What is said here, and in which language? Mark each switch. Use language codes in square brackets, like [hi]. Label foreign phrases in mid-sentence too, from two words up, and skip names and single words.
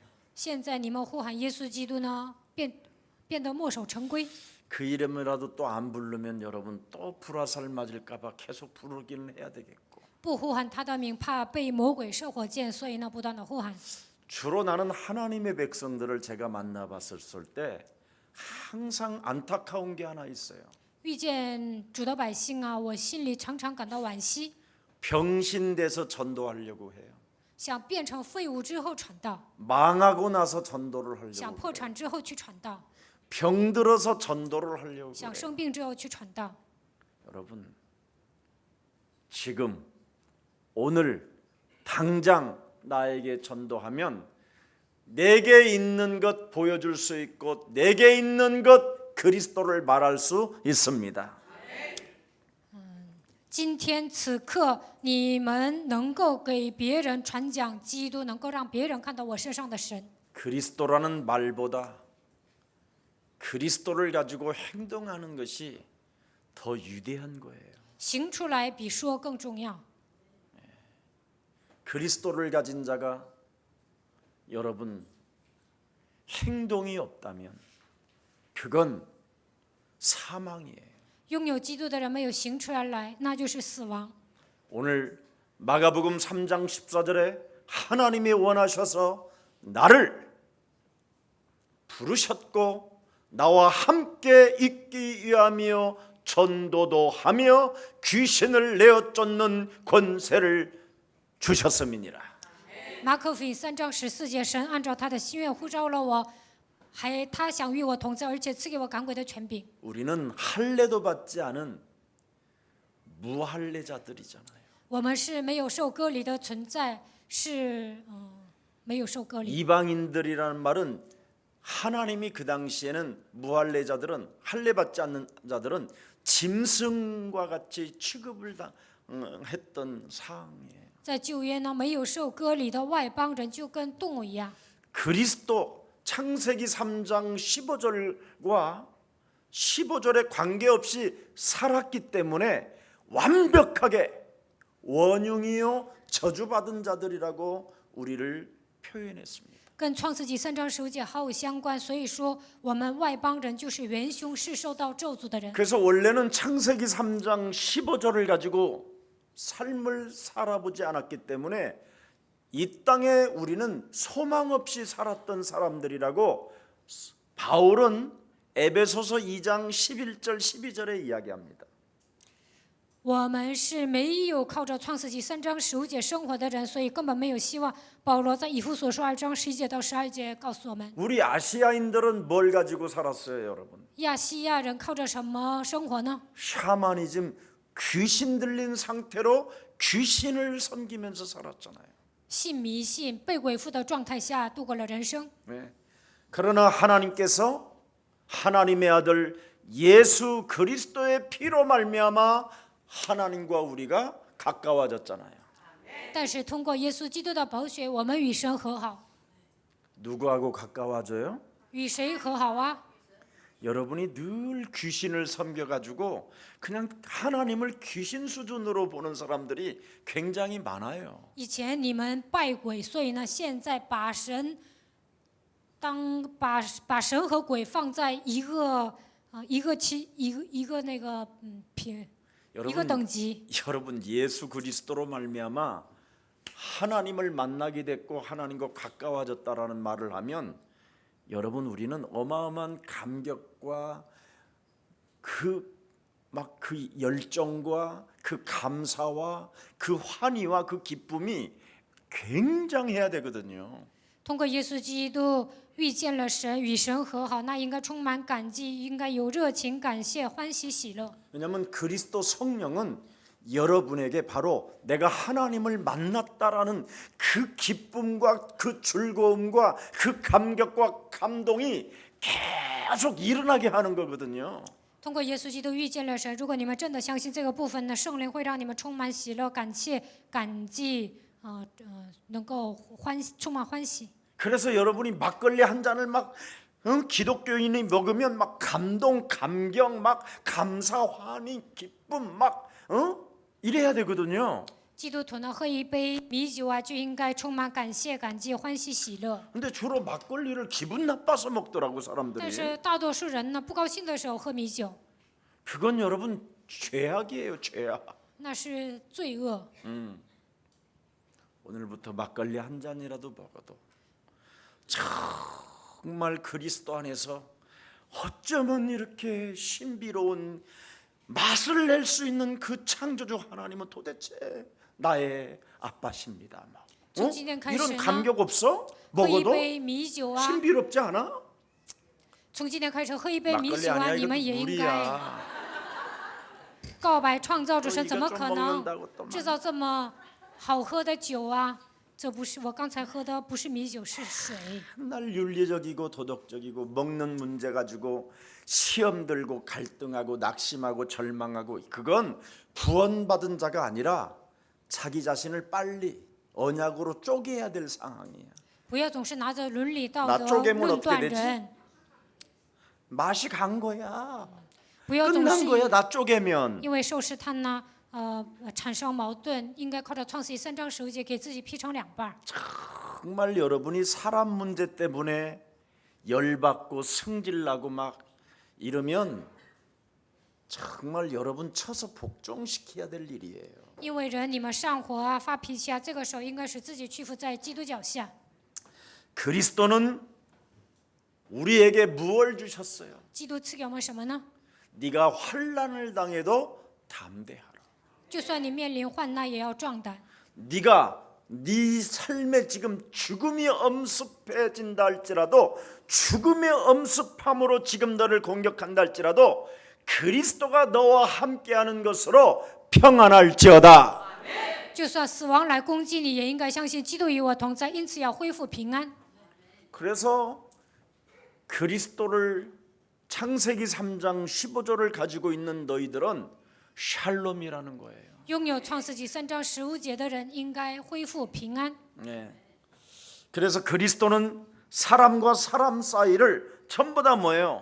[zh] 现在你们呼喊耶稣基督呢，变得墨守成规。 [ko] 그 이름이라도 또 안 부르면 여러분 또 불화살 맞을까봐 계속 부르기는 해야 되겠고. [zh] 不呼喊他的名，怕被魔鬼射火箭，所以呢，不断的呼喊。 [ko] 주로 나는 하나님의 백성들을 제가 만나봤을 때 항상 안타까운 게 하나 있어요. [zh] 遇见主的百姓啊，我心里常常感到惋惜， [ko] 병신돼서 전도하려고 해요. [zh] 想变成废物之后传道， [ko] 망하고 나서 전도를 [zh] 想 [ko] 하려고 [zh] 破 [ko] 해요. [zh] 产之后去传道， [ko] 병들어서 전도를 하려고 [zh] 想 [ko] 해요. [zh] 生病之后去传道。 [ko] 여러분, 지금 오늘 당장 나에게 전도하면 내게 있는 것 보여줄 수 있고 내게 있는 것 그리스도를 말할 수 있습니다. [zh] 今天此刻，你们能够给别人传讲基督，能够让别人看到我身上的神。 [ko] 그리스도라는 말보다 그리스도를 가지고 행동하는 것이 더 위대한 거예요. [zh] 行出来比说更重要。 [ko] 그리스도를 가진 자가 여러분 행동이 없다면 그건 사망이에요. [zh] 拥有基督的人没有行出来，那就是死亡。 [ko] 오늘 마가복음 3장 14절에 하나님이 원하셔서 나를 부르셨고 나와 함께 있기 위하며 전도도 하며 귀신을 내어 쫓는 권세를 주셨음이니라. [zh] 马可福音3章14节，神按照他的心愿呼召了我，他想与我同在，而且赐给我赶鬼的权柄。 [ko] 우리는 할례도 받지 않은 무할례자들이잖아요. [zh] 我们是没有受割礼的存在，没有受割礼。 [ko] 이방인들이라는 말은 하나님이 그 당시에는 무할례자들은 할례 받지 않는 자들은 짐승과 같이 취급을 했던 상황이에요. [zh] 在旧约呢，没有受割礼的外邦人就跟动物一样。 [ko] 그리스도 창세기 3장 15절과 15절에 관계없이 살았기 때문에 완벽하게 원흉이요 저주받은 자들이라고 우리를 표현했습니다. [zh] 跟创世纪3章15节毫无相关，所以说我们外邦人就是元凶，是受到咒诅的人。 [ko] 그래서 원래는 창세기 3장 15절을 가지고 삶을 살아보지 않았기 때문에 이 땅에 우리는 소망 없이 살았던 사람들이라고 바울은 에베소서 2장 11절 12절에 이야기합니다. [zh] 我们是没有靠着创世纪3章15节生活的人，所以根本没有希望。保罗在以弗所书2章11节到12节告诉我们， [ko] 우리 아시아인들은 뭘 가지고 살았어요, 여러분? [zh] 亚细亚人靠着什么生活呢？ [ko] 샤머니즘 귀신 들린 상태로 귀신을 섬기면서 살았잖아요. [zh] 信迷信、被鬼附的状态下度过了人生。 [ko] 네. 그러나 하나님께서 하나님의 아들 예수 그리스도의 피로 말미암아 하나님과 우리가 가까워졌잖아요. [zh] 但是通过耶稣基督的宝血，我们与神和好。 [ko] 누구하고 가까워져요? [zh] 与谁和好啊？ [ko] 여러분이 늘 귀신을 섬겨가지고 그냥 하나님을 귀신 수준으로 보는 사람들이 굉장히 많아요. [zh] 以前你们拜鬼，所以呢，现在把神和鬼放在一个那个一个等级。 [ko] 여러분 예수 그리스도로 말미암아 하나님을 만나게 됐고 하나님과 가까워졌다라는 말을 하면 여러분 우리는 어마어마한 감격과 그 열정과 그 감사와 그 환희와 그 기쁨이 굉장해야 되거든요. [zh] 通过耶稣基督遇见了神，与神和好，那应该充满感激，应该有热情、感谢、欢喜、喜乐。 [ko] 왜냐하면 그리스도 성령은 여러분에게 바로 내가 하나님을 만났다라는 그 기쁨과 그 즐거움과 그 감격과 감동이 계속 일어나게 하는 거거든요. [zh] 通过耶稣基督遇见了神，如果你们真的相信这个部分呢，圣灵会让你们充满喜乐、感谢、感激，能够充满欢喜。 [ko] 그래서 여러분이 막걸리 한 잔을 막 기독교인이 먹으면 막 감동, 감격, 막 감사, 환희, 기쁨 막 이래야 되거든요. [zh] 基督徒呢，喝一杯米酒啊，就应该充满感谢、感激、欢喜、喜乐。 [ko] 근데 주로 막걸리를 기분 나빠서 먹더라고 [zh] 但 [ko] 사람들이. [zh] 是大多数人呢，不高兴的时候喝米酒， [ko] 그건 여러분 죄악이에요, 죄악. [zh] 那是罪恶。 [ko] 오늘부터 막걸리 한 잔이라도 먹어도 정말 그리스도 안에서 어쩌면 이렇게 신비로운 맛을 낼 수 있는 그 창조주 하나님은 도대체 나의 아빠십니다. 막. [zh] 저 今天开始 [ko] 이런 [zh] 呢 [ko] 감격 없어? [zh] 喝一 [ko] 먹어도 [zh] 杯米酒啊， [ko] 신비롭지 않아? [zh] 从今天开始喝一杯米 [ko] 막걸리 [zh] 酒啊， [ko] 아니야 [zh] 你 [ko] 이거 [zh] 们也应该 [ko] 물이야. [zh] 告白创造主神， [ko] 또 [zh] 怎么 [ko] 이거 좀 [zh] 可能 [ko] 먹는다고 또 [zh] 制造这么好喝的酒啊？这不是我刚才喝的，不是米酒，是水。 [ko] 맨날 윤리적이고 도덕적이고 먹는 문제 가지고 시험 들고 갈등하고 낙심하고 절망하고 그건 구원받은 자가 아니라 자기 자신을 빨리 언약으로 쪼개야 될 상황이에요. [zh] 不要总是拿着伦理道 [ko] 나 [zh] 德 [ko] 쪼개면 [zh] 论 [ko] 어떻게 [zh] 断 [ko] 되지? [zh] 人， [ko] 맛이 간 거야. [zh] 不要总 [ko] 끝난 거야. [zh] 是 [ko] 나 쪼개면. [zh] 因为受试探呢，产生矛盾，应该靠着创世记3章15节给自己劈成两半儿。 [ko] 정말 여러분이 사람 문제 때문에 열받고 승질나고 막 이러면 정말 여러분 쳐서 복종시켜야 될 일이에요. [zh] 因为人你们上火啊、发脾气啊，这个时候应该是自己屈服在基督脚下。 [ko] 그리스도는 우리에게 무엇을 주셨어요? [zh] 基督赐给我们什么呢？ [ko] 네가 환난을 당해도 담대하라. [zh] 就算你面临患难，也要壮胆。 [ko] 네가 네 삶에 지금 죽음이 엄습해진다 할지라도 죽음의 엄습함으로 지금 너를 공격한다 할지라도 그리스도가 너와 함께하는 것으로 평안할지어다. [zh] 就算死亡来攻击你，也应该相信基督与我同在，因此要恢复平安。 [ko] 그래서 그리스도를 창세기 3장 15절을 가지고 있는 너희들은 샬롬이라는 거예요. [zh] 拥有创世纪3章15节的人，应该恢复平安。 [ko] 네. 그래서 그리스도는 사람과 사람 사이를 전부 다 뭐예요?